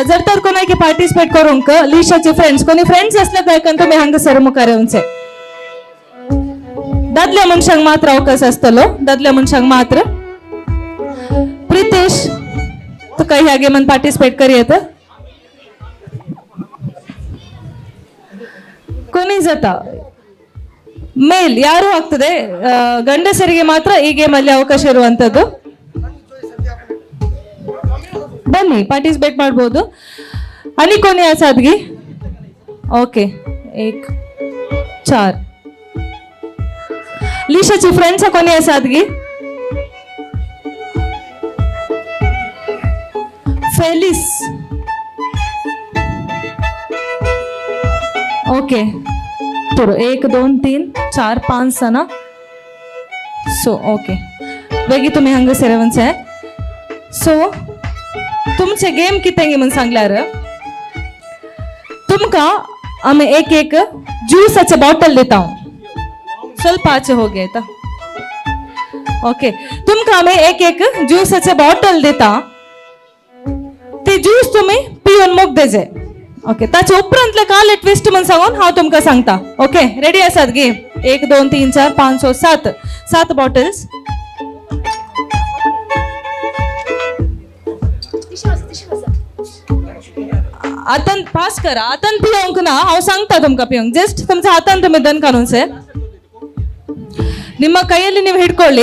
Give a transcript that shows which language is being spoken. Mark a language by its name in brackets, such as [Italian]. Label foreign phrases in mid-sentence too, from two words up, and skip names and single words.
[Konkani] जर तर कोणाक पार्टिसिपेट करूंक लिशाचे फ्रेंड्स कोणी फ्रेंड्स असले तर तुम्ही हांगसर मुखार येवचे. दादल्या मनशांक मात्र अवकाश असतलो, दादल्या मनशांक मात्र. प्रितेश, तुका ह्या गेमान पार्टिसिपेट करियेत? कोणी जाता? [Kannada] ಮೇಲ್ ಯಾರು ಆಗ್ತದೆ, ಗಂಡಸರಿಗೆ ಮಾತ್ರ ಈ ಗೇಮ್ ಅಲ್ಲಿ ಅವಕಾಶ ಇರುವಂತದ್ದು. ಬನ್ನಿ, ಪಾರ್ಟಿಸಿಪೇಟ್ ಮಾಡಬಹುದು. [Konkani] आणि कोणी असादगी? ओके, 1 4. लिशाची फ्रेंड्स कोणी असादगी? फेलिस. ओके, तर 1 2 3 4 5 जण. सो ओके, वेगी तुम्ही हांगासर येवचे. सो तुमचे गेम कितें म्हणून सांगल्यार तुमका आमी एक एक ज्यूसाचे बॉटल दिता. [Kannada] ಸ್ವಲ್ಪ ಆಚೆ ಹೋಗಿ ಆಯ್ತಾ? [Konkani] ओके, तुमका आमी एक एक ज्यूसाचे बॉटल दिता. ते ज्यूस तुम्ही पिऊन मोग देजे. ओके ताचे उपरांतले काले ट्विस्ट म्हण सांगून हांव तुमकां सांगता. ओके रेडी आसात गे? 1 2 3 4 5 6 7 7 बॉटल्स. हातान पास करा. हातान पियोंक ना, हांव सांगता तुमकां पियोंक. जस्ट तुमच्या हातान तुम्ही ದನ್ ಕಾನೂನ್ಸೆ [Kannada] ನಿಮ್ಮ ಕೈಯಲ್ಲಿ ನೀವು ಹಿಡ್ಕೊಳ್ಳಿ.